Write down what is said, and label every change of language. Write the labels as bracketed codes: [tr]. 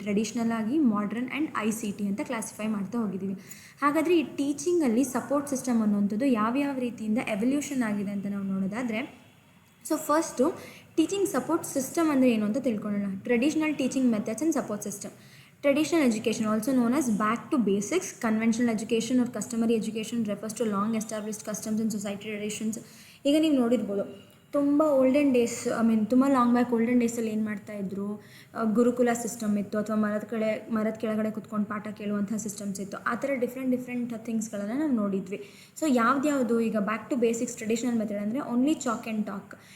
[kn] Traditional ಆಗಿ, modern and ICT ಅಂತ classify ಮಾಡ್ತಾ ಹೋಗಿದ್ದೀವಿ. ಹಾಗಾದರೆ ಈ ಟೀಚಿಂಗಲ್ಲಿ ಸಪೋರ್ಟ್ ಸಿಸ್ಟಮ್ ಅನ್ನುವಂಥದ್ದು ಯಾವ್ಯಾವ ರೀತಿಯಿಂದ ಎವಲ್ಯೂಷನ್ ಆಗಿದೆ ಅಂತ ನಾವು ನೋಡೋದಾದರೆ, so first teaching support system ಅಂದರೆ ಏನು ಅಂತ ತಿಳ್ಕೊಳ್ಳೋಣ. [en] Traditional teaching methods and support system. Traditional education, also known as back to basics, conventional education or customary education, refers to long established customs and society traditions. [kn] ಈಗ ನೀವು ನೋಡಿರ್ಬೋದು, ತುಂಬ olden days, ತುಂಬ long back olden ಡೇಸಲ್ಲಿ ಏನು ಮಾಡ್ತಾಯಿದ್ರು, ಗುರುಕುಲ system ಇತ್ತು, ಅಥವಾ ಮರದ ಕೆಳಗಡೆ ಕುತ್ಕೊಂಡು ಪಾಠ ಕೇಳುವಂಥ ಸಿಸ್ಟಮ್ಸ್ ಇತ್ತು. ಆ ಥರ ಡಿಫ್ರೆಂಟ್ ಥಿಂಗ್ಸ್ಗಳನ್ನು ನಾವು ನೋಡಿದ್ವಿ. ಸೊ ಯಾವ್ದು ಈಗ back to basics traditional method ಅಂದರೆ ಓನ್ಲಿ ಚಾಕ್ ಆ್ಯಂಡ್ ಟಾಕ್.